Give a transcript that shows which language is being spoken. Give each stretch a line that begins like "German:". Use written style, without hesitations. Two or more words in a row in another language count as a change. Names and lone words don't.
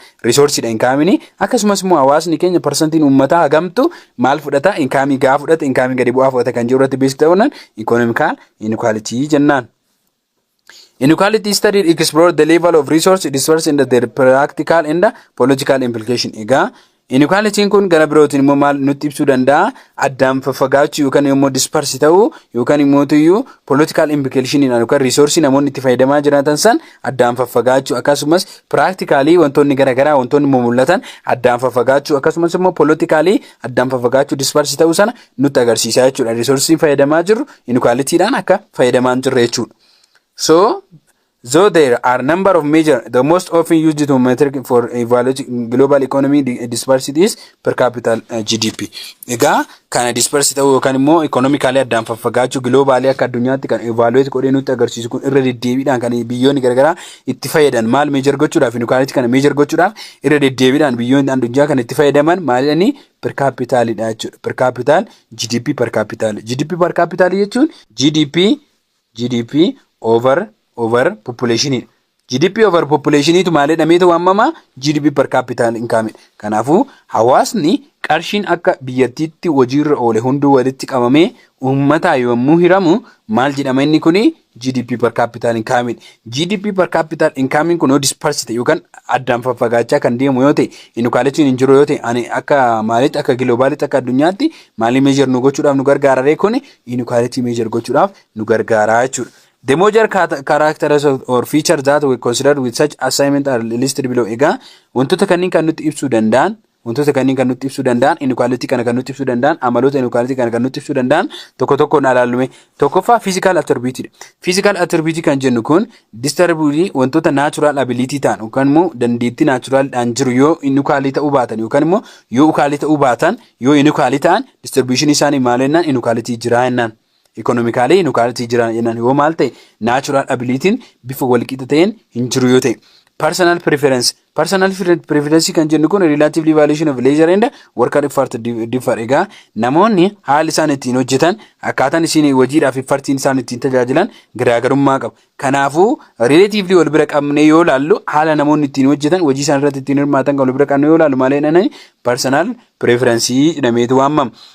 Oromo: Resource dha inkaamiin. Akkasumas immoo hawaasni keenya percentiin uummataa hagamtu maal fudhata? Inkaamii gaa fudhata, inkaamii gadi bu'aa fudhata kan jiru irratti beeksisa ta'uudhaan
English: economical inequality
Oromo: jennaan.
English: Inequality studied explore the level of resource dispersed and their practical and political implication.
Oromo: Egaa inequality kun gara birootiin immoo maal nutti ibsuu danda'a? Addaan fagaachuu yookaan immoo disperse ta'uu yookaan immoo tuyyuu
English: political implication
Oromo: yookaan resource namoonni itti fayyadamaa jiraatan san addaan fagaachuu akkasumas practically wantoonni garagaraa wantoonni mul'atan addaan fagaachuu akkasumas immoo politically addaan fagaachuu disperse ta'uu sana nutti agarsiisa jechuudha. Resource fayyadamaa jirru inequality dhaan akka fayyadamaa jirru jechuudha.
English: So though there are number of measures, the most often used to metric for evaluating global economy dispersity is per capita GDP.
Oromo: Egaa kana dispersity ta'uu yookaan immoo economically addaan fagaachuu globally akka addunyaatti kan evaluate godhee nutti agarsiisu kun irra deddeebiidhaan kan biyyoonni garagaraa itti fayyadan maal measure gochuudhaaf inequality kana measure gochuudhaaf irra deddeebiidhaan biyyoonni addunyaa kana itti fayyadaman maalidhaani
English: per capita
Oromo: dha jechuudha.
English: Per capita GDP per capita. GDP per capita
Oromo: jechuun
English: GDP over population. GDP over population
Oromo: tu malee dhamee ta'u ammama
English: GDP per capita income.
Oromo: Kanaafuu hawaasni qarshiin akka biyyattiitti hojiirra oole hunduu walitti qabamee uummataa yommuu hiramu maal jedhama inni kuni
English: GDP per capita income. GDP per capita income
Oromo: kun dispersed yookaan addaan fagaachaa kan deemu yoo ta'e inequality hin jiru yoo ta'e ani akka maalitti akka globalitti akka addunyaatti maali measure nu gochuudhaaf nu gargaara kun inequality measure gochuudhaaf nu gargaara jechuudha.
English: The major characters or features that we consider with such assignment are listed below.
Oromo: Egaa wantoota kanneen kan nutti ibsuu danda'an inequality kana kan nutti ibsuu danda'an amaloota inequality kana kan nutti ibsuu danda'an tokko tokkoon ilaalume. Tokkoffaa
English: physical attribute. Physical attribute
Oromo: kan jennu kun distribution wantoota
English: natural ability
Oromo: ta'an yookaan immoo dandeettii natural dhaan jiru yoo inequality ta'uu baatan yookaan immoo yoo equality ta'uu baatan yoo inequality ta'an distribution isaanii maal jennaan inequality jira jennaan. Economically inequality jira jennaan yoo maal ta'e
English: natural ability
Oromo: bifa walqixa ta'een hin jiru yoo ta'e.
English: Personal preference
Oromo: kan jennu kun
English: relative evaluation of leisure and work effort differ.
Oromo: Egaa namoonni haala isaan ittiin hojjetan akkaataan isin hojiidhaaf effortiin isaan ittiin tajaajilan garaagarummaa qaba. Kanaafuu relatively wal bira qabnee yoo ilaallu haala namoonni ittiin hojjetan hojii isaan irratti ittiin hirmaatan kan wal bira qabnee yoo ilaallu maal jedhanii
English: personal preference
Oromo: jedhameetu waamama.